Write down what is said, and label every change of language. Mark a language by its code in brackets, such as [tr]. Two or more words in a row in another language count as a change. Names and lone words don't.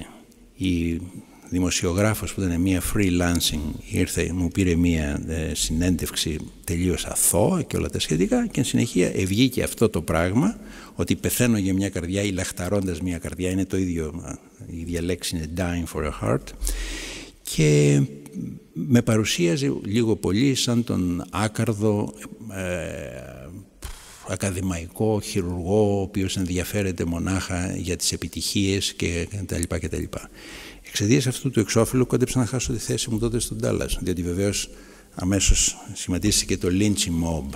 [el] Η δημοσιογράφος που ήταν μια freelancing ήρθε, μου πήρε μια συνέντευξη τελείως αθώα και όλα τα σχετικά και εν συνεχεία βγήκε αυτό το πράγμα, ότι πεθαίνω για μια καρδιά ή λαχταρώντας μια καρδιά, είναι το ίδιο, η ίδια λέξη είναι [en] dying for a heart, [el] και με παρουσίαζε λίγο πολύ σαν τον άκαρδο ακαδημαϊκό χειρουργό ο οποίος ενδιαφέρεται μονάχα για τις επιτυχίες και τα λοιπά. Εξαιτίας αυτού του εξώφυλλου κόντεψα να χάσω τη θέση μου τότε στον Ντάλλας, διότι βεβαίως αμέσως σχηματίστηκε το [en] Lynchy Mob.